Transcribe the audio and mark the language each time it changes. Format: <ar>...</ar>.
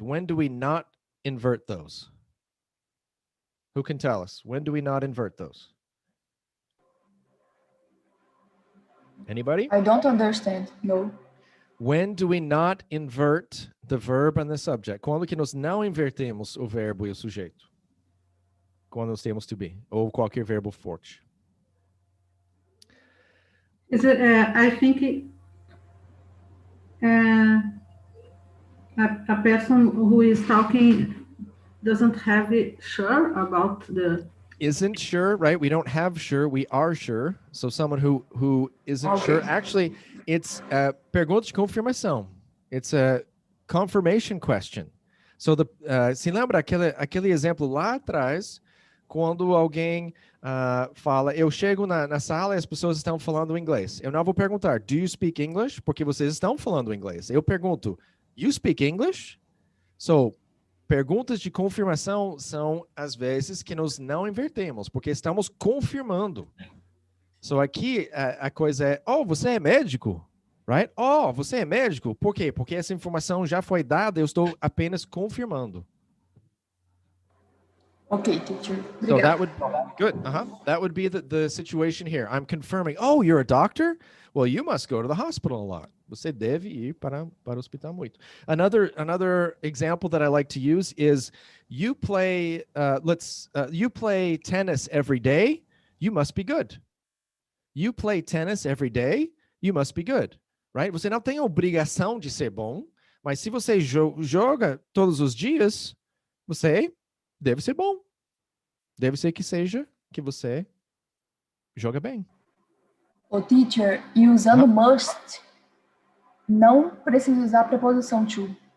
<en>When do we not invert those? Who can tell us? When do we not invert those? Anybody? I don't understand. No. When do we not invert the verb and the subject?</en> <pt>Quando que nós não invertemos o verbo e o sujeito? Quando nós temos to be, ou qualquer verbo forte.</pt> <en>Is it, I think a person who is talking doesn't have it sure about the... Isn't sure, right? We don't have sure, we are sure. So someone who isn't sure. Actually, it's a</en> <pt>pergunta de confirmação.</pt> <en>It's a confirmation question.</en> <pt>So se lembra aquele exemplo lá atrás, quando alguém fala, eu chego na sala e as pessoas estão falando inglês. Eu não vou perguntar,</pt> <en>do you speak English?</en> <pt>Porque vocês estão falando inglês. Eu pergunto,</pt> <en>you speak English?</en> <pt>So, perguntas de confirmação são, às vezes, que nós não invertemos, porque estamos confirmando. So, aqui, a coisa é, oh, você é médico? Right? Oh, você é médico? Por quê? Porque essa informação já foi dada, eu estou apenas confirmando.</pt> <en>Okay, teacher. So that would, good, that would be the situation here. I'm confirming, oh, you're a doctor? Well, you must go to the hospital a lot.</en> <pt>Você deve ir para o hospital muito.</pt> <en>Another example that I like to use is you play you play tennis every day, you must be good. You play tennis every day, you must be good, right?</en> <pt>Você não tem a obrigação de ser bom, mas se você joga todos os dias, você deve ser bom. Deve ser que seja que você joga bem. O teacher, e usando must, não precisa usar a preposição to.</pt>